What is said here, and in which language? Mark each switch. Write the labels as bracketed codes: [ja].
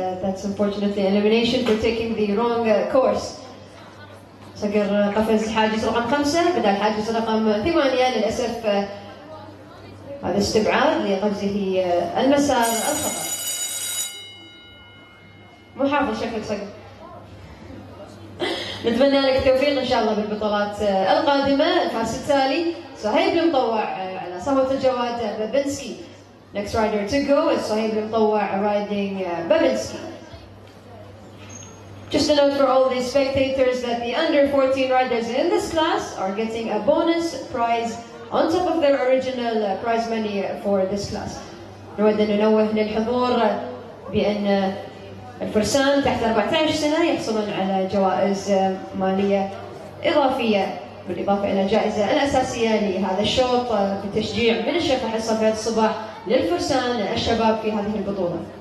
[en] That's unfortunately elimination for taking the wrong course. [ar] Sagar قفز حاجز رقم 5 بدل حاجز رقم 8. للأسف هذا استبعاد لقفزه المسار الخطأ. مو حافظ شكلك صقر. نتمنى لك التوفيق إن شاء الله بالبطولات القادمة. الفارس التالي صهيب المطوع على صهوة الجواد بابنسكي. [en] Next rider to go is Sahib Mutawwa riding Babinski. Just a note for all the spectators that the under 14 riders in this class are getting a bonus prize on top of their original prize money for this class. [ar] نود أن ننوه للحضور بأن الفرسان تحت 14 سنة يحصلون على جوائز مالية إضافية بالإضافة إلى الجائزة الأساسية لهذا الشوط بتشجيع من الشيخ صفية الصباح للفرسان الشباب في هذه البطولة.